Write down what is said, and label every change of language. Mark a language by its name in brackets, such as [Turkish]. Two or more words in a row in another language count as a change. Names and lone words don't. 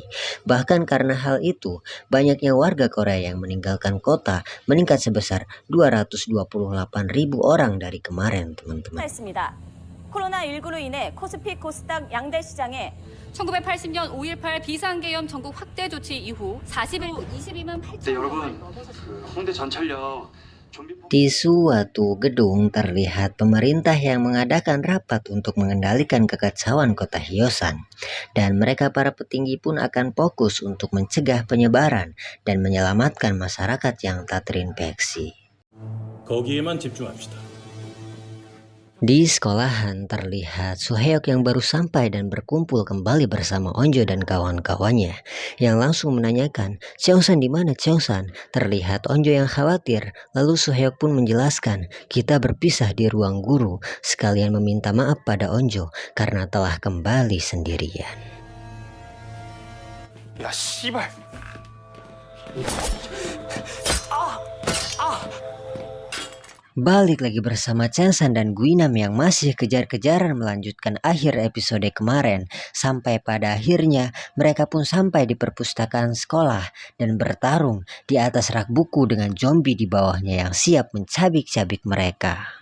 [Indonesian] Bahkan karena hal itu, banyaknya warga Korea yang meninggalkan kota meningkat sebesar 228.000 orang dari kemarin, teman-teman. [Korean] 코로나19로 인해 코스피, 코스닥 양대 시장에 1980년 5.18 비상계엄 전국 확대 조치 이후 40일 22만 8천 여러분, 홍대 전철역 [Indonesian] Di suatu gedung terlihat pemerintah yang mengadakan rapat untuk mengendalikan kekacauan kota Hyosan, dan mereka para petinggi pun akan fokus untuk mencegah penyebaran dan menyelamatkan masyarakat yang tak terinfeksi. [Korean] 거기에만 집중합시다. [Indonesian] Di sekolahan terlihat Suhyok yang baru sampai dan berkumpul kembali bersama Onjo dan kawan-kawannya yang langsung menanyakan, "Cheongsan di mana, Cheongsan?" Terlihat Onjo yang khawatir, lalu Suhyok pun menjelaskan, "Kita berpisah di ruang guru," sekalian meminta maaf pada Onjo karena telah kembali sendirian. [Korean] 야 씨발 [Indonesian] Balik lagi bersama Chansan dan Guinam yang masih kejar-kejaran melanjutkan akhir episode kemarin. Sampai pada akhirnya mereka pun sampai di perpustakaan sekolah dan bertarung di atas rak buku dengan zombie di bawahnya yang siap mencabik-cabik mereka.